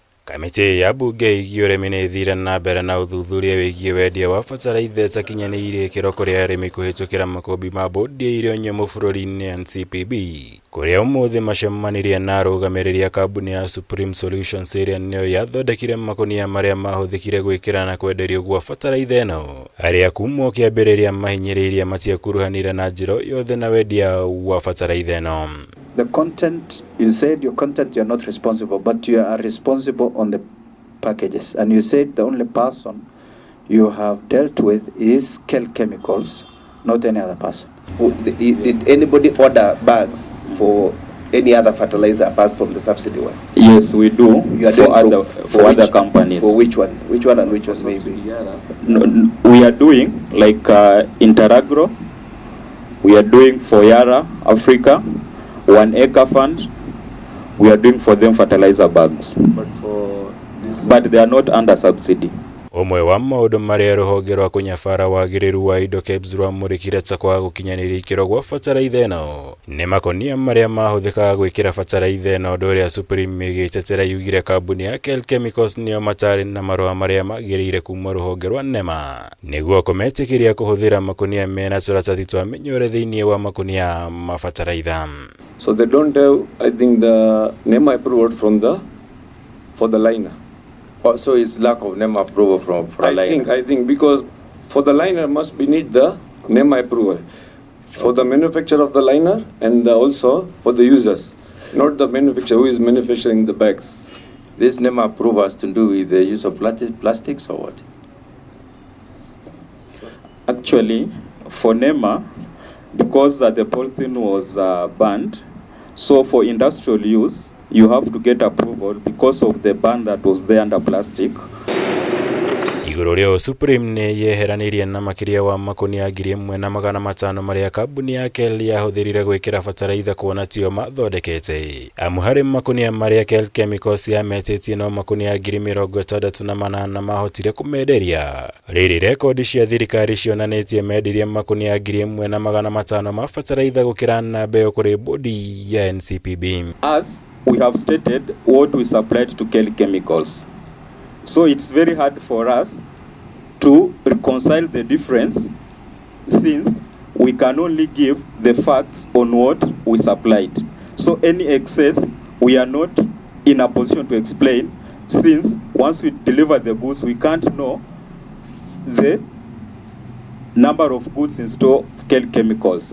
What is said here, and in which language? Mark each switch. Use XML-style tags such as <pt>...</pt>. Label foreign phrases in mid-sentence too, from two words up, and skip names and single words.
<ki>Kamiti ya bunge IGII nĩ ĩthire na mbere na ũthuthuria wĩgiĩ wendia wa bataraitha ĩtakinyanĩirie ikĩro kũrĩ arĩmi kũhĩtũkĩra makũmbĩ ma bondi ya irio nyũmũ bũrũri-inĩ NCPB, kũrĩa ũmũthĩ macemanirie na arũgamĩrĩri a kambuni ya Supreme Solutions ĩrĩa nĩyo yathondekire makunia marĩa mahũthĩkire gwĩkĩra na kwenderio gwa bataraitha ĩno, arĩa kuma kĩambĩrĩria mahinyĩrĩirie matiakuruhanire na njĩra yothe na wendia wa bataraitha ĩno.</ki> <en>The content, you said your content you're not responsible, but you are responsible on the packages. And you said the only person you have dealt with is KEL Chemicals, not any other person. Did anybody order bags for any other fertilizer apart from the subsidy one? Yes, we do. You are doing for other companies. For which one? Which one and which one maybe? No, we are doing like Interagro. We are doing for YARA Africa. 1 acre fund, we are doing for them fertilizer bags, but they are not under subsidy.</en> <ki>Omwe wa maũndũ marĩa rũhonge rwa kũnyabara wagĩrĩru wa indo KEBS rwamũrĩkire ta kwaga gũkinyanĩria ikĩro gwa bataraitha ĩno nĩ makonia marĩa mahũthĩkaga gwĩkĩra bataraitha ĩno, ũndũ ũrĩa Supreme ĩgĩtetera yugire kambuni ya KEL Chemicals nĩyo matarĩ na marũa marĩa magĩrĩire kuma rũhonge rwa NEMA nĩguo kũmetĩkĩria kũhũthĩra makonia mena tũratathi twa mĩnyore thĩinĩ wa makonia ma bataraitha.</ki> <en>So they don't have, I think, the NEMA approval for the liner. Oh, so it's lack of NEMA approval for a liner. I think because for the liner must be need the NEMA approval for the manufacturer of the liner and also for the users, not the manufacturer who is manufacturing the bags. This NEMA approval has to do with the use of plastics or what? Actually, for NEMA, because the polythene was banned, so for industrial use, you have to get approval because of the ban that was there under plastic.</en> <ki>Igũrũ rĩo Supreme nĩ IYEHERANIRIE na makĩria wa makonia 1,500 marĩa kambuni ya KEL yahũthĩrire gwĩkĩra bataraitha kuona tio mathondekete. Amu harĩ makonia marĩa KEL Chemicals yametĩtie no makonia 68,000 mahotire kũmenderia. Rĩrĩ rekondi cia thirikari cionanĩtie mendirie makonia 1,500 ma bataraitha gũkĩra na mbeo kũrĩ bodi ya NCPB.</ki> <en>As we have stated what we supplied to KEL Chemicals. So it's very hard for us to reconcile the difference since we can only give the facts on what we supplied. So any excess we are not in a position to explain since once we deliver the goods we can't know the number of goods in store of KEL Chemicals.</en>